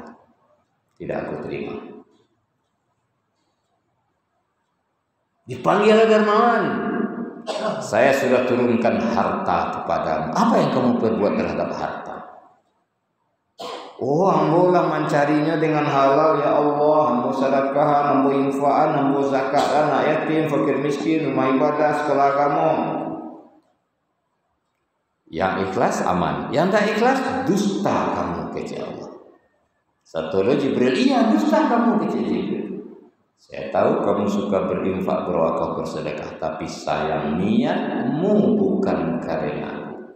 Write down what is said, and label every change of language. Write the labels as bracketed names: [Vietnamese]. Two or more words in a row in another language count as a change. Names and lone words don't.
[Indonesian] Tidak aku terima. Dipanggil dermawan, saya sudah turunkan harta kepadamu. Apa yang kamu perbuat terhadap harta? Oh, ambolah mencarinya dengan halal [Arabic] ya Allah, [Indonesian] ambo sedekah, ambo infaan, ambo zakat, anak yatim, fakir miskin, rumah ibadah, sekolah kamu. Yang ikhlas aman, yang tak ikhlas dusta kamu kepada Allah. Satu lagi Jibril, iya dusta kamu kepada Jibril. Saya tahu kamu suka berinfak, berwakaf, bersedekah, tapi sayang niatmu bukan karena aku.